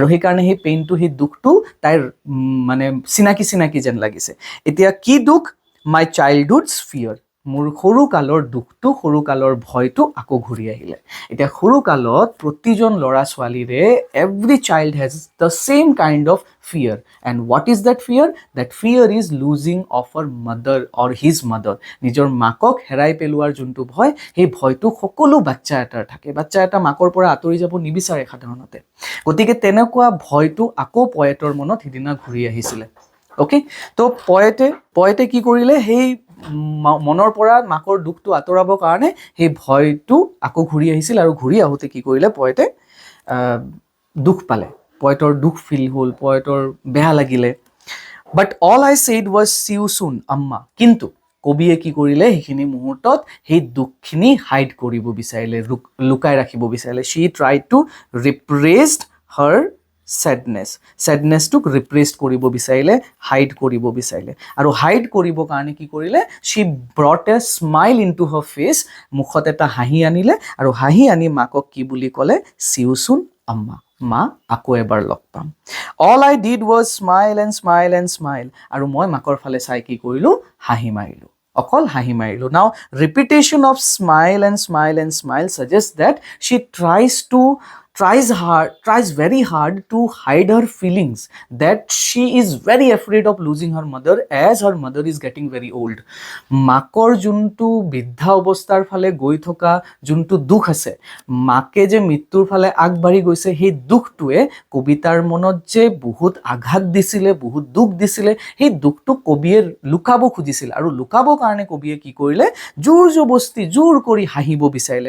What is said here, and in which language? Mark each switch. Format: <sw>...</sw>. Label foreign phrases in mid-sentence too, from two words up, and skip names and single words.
<as>সেই কাৰণে সেই পেইনটো সেই দুখটো তাইৰ মানে চিনাকি যেন লাগিছে এতিয়া কি দুখ</as> <en>my childhood's fear</en> <as>মোৰ সৰু কালৰ দুখটো সৰু কালৰ ভয়টো আকৌ ঘূৰি আহিলে এতিয়া সৰু কালত প্ৰতিজন ল'ৰা ছোৱালীৰে</as> <en>every child has the same kind of fear and what is that fear is losing of her mother or his mother</en> <as>নিজৰ মাকক হেৰাই পেলোৱাৰ যোনটো ভয় সেই ভয়টো সকলো বাচ্চা এটাৰ থাকে বাচ্চা এটা মাকৰ পৰা আঁতৰি যাব নিবিচাৰে সাধাৰণতে গতিকে তেনেকুৱা ভয়টো আকৌ পয়েটৰ মনত হিদিনা ঘূৰি আহিছিলে ওকে তো পয়েটে কি কৰিলে সেই মনৰ পৰা মাকৰ দুখটো আঁতৰাবৰ কাৰণে সেই ভয়টো আকৌ ঘূৰি আহিছিল আৰু ঘূৰি আহোতে কি কৰিলে পয়েটে দুখ পালে পয়েটৰ দুখ ফিল হল পয়েটৰ বেয়া লাগিলে</as> <en>but all I said was see you soon</en> <as>আম্মা কিন্তু কবিয়ে কি কৰিলে সেইখিনি মুহূৰ্তত সেই দুখখিনি হাইড কৰিব বিচাৰিলে লুকাই ৰাখিব বিচাৰিলে</as> <en>she tried to repress her</en> <as>চেডনেছটোক ৰিপ্ৰেছ কৰিব বিচাৰিলে, হাইড কৰিব বিচাৰিলে, আৰু হাইড কৰিবৰ কাৰণে কি কৰিলে,</as> <en>she brought a smile in to her face,</en> <as>মুখত এটা হাঁহি আনিলে, আৰু হাঁহি আনি মাকক কি বুলি ক'লে,</as> <en>see you soon</en> <as>আম্মা, মা আকৌ এবাৰ লগ পাম।</as> <en>all I did was smile and smile and smile,</en> <as>আৰু মই মাকৰ ফালে চাই কি কৰিলোঁ, হাঁহি মাৰিলোঁ, অকল হাঁহি মাৰিলোঁ।</as> <en>now repetition of smile and smile and smile suggest that she tries very hard to hide her feelings, that she is very afraid of losing her mother as her mother is getting very old.</en> <as>মাকৰ যোনটো বৃদ্ধা অৱস্থাৰ ফালে গৈ থকা যোনটো দুখ আছে, মাকে যে মৃত্যুৰ ফালে আগবাঢ়ি গৈছে, সেই দুখটোৱে কবিতাৰ মনত যে বহুত আঘাত দিছিলে, বহুত দুখ দিছিলে, সেই দুখটো কবিয়ে লুকাব খুজিছিল, আৰু লুকাবৰ কাৰণে কবিয়ে কি কৰিলে, জোৰ কৰি হাঁহিব বিচাৰিলে।</as>